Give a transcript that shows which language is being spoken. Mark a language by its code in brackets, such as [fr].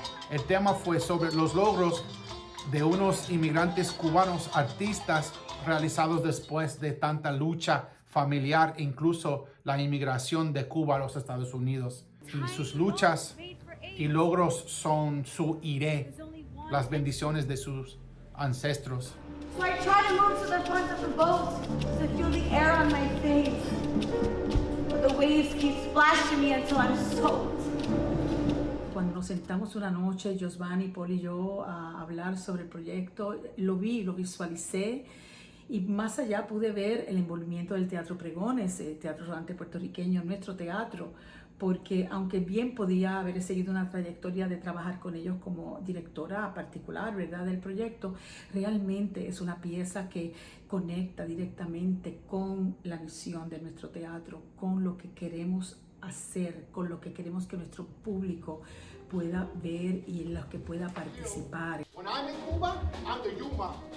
[es] El tema fue sobre los logros de unos inmigrantes cubanos artistas realizados después de tanta lucha familiar, incluso la inmigración de Cuba a los Estados Unidos. Y sus luchas y logros son su iré, las bendiciones de sus ancestros. [en] So I try to move to the front of the boat to feel the air on my face. But the waves keep splashing me until I'm soaked. [es] Cuando nos sentamos una noche, Giovanni, Paul y yo, a hablar sobre el proyecto, lo vi, lo visualicé y más allá pude ver el envolvimiento del Teatro Pregones, teatro rodante puertorriqueño, nuestro teatro, porque aunque bien podía haber seguido una trayectoria de trabajar con ellos como directora particular, ¿verdad?, del proyecto, realmente es una pieza que conecta directamente con la misión de nuestro teatro, con lo que queremos hacer, con lo que queremos que nuestro público pueda ver y en los que pueda participar. [en] When I'm in Cuba, I'm the Yuma.